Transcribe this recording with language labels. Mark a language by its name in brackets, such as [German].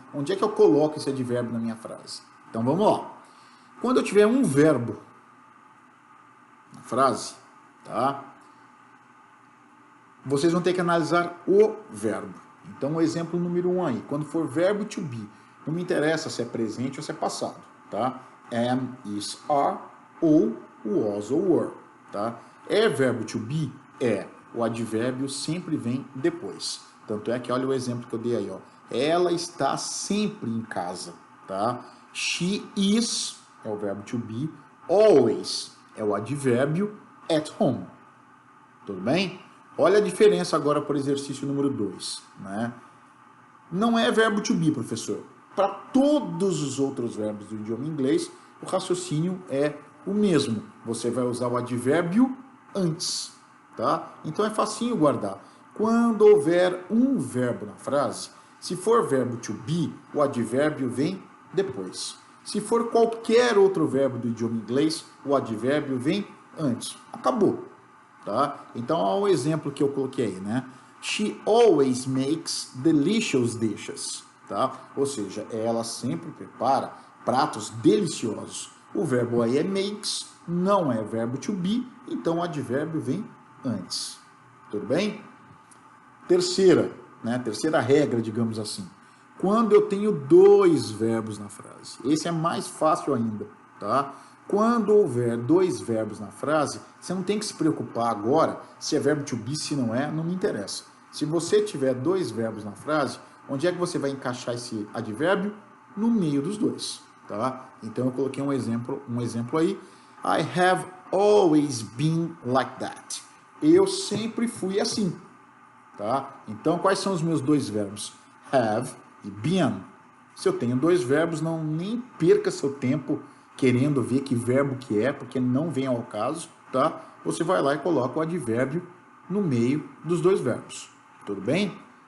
[Portuguese] Onde é que eu coloco esse advérbio na minha frase? Então vamos lá. Quando eu tiver um verbo na frase, tá? Vocês vão ter que analisar o verbo. Então, o exemplo número 1 aí, quando for verbo to be, não me interessa se é presente ou se é passado, tá? Am, is, are, ou was ou were, tá? É verbo to be? É. O advérbio sempre vem depois. Tanto é que olha o exemplo que eu dei aí, ó. Ela está sempre em casa, tá? She is é o verbo to be, always é o advérbio at home. Tudo bem? Olha a diferença agora para o exercício número 2, né? Não é verbo to be, professor. Para todos os outros verbos do idioma inglês, o raciocínio é o mesmo. Você vai usar o advérbio antes, tá? Então é facinho guardar. Quando houver um verbo na frase, se for verbo to be, o advérbio vem depois. Se for qualquer outro verbo do idioma inglês, o advérbio vem antes. Acabou, tá? Então, olha o exemplo que eu coloquei aí, né? [English] She always makes delicious dishes, tá? [Portuguese] Ou seja, ela sempre prepara pratos deliciosos. O verbo aí é makes, não é verbo to be, então o advérbio vem antes. Tudo bem? Terceira, né? Terceira regra, digamos assim. Quando eu tenho dois verbos na frase. Esse é mais fácil ainda, tá? Quando houver dois verbos na frase, você não tem que se preocupar agora se é verbo to be, se não é, não me interessa. Se você tiver dois verbos na frase, onde é que você vai encaixar esse advérbio? No meio dos dois, tá? Então eu coloquei um exemplo aí. [English] I have always been like that. [Portuguese] Eu sempre fui assim, tá? Então quais são os meus dois verbos? Have e been. Se eu tenho dois verbos, não nem perca seu tempo querendo ver que verbo que é, porque não vem ao caso, tá? Você vai lá e coloca o advérbio no meio dos dois verbos. Tudo bem?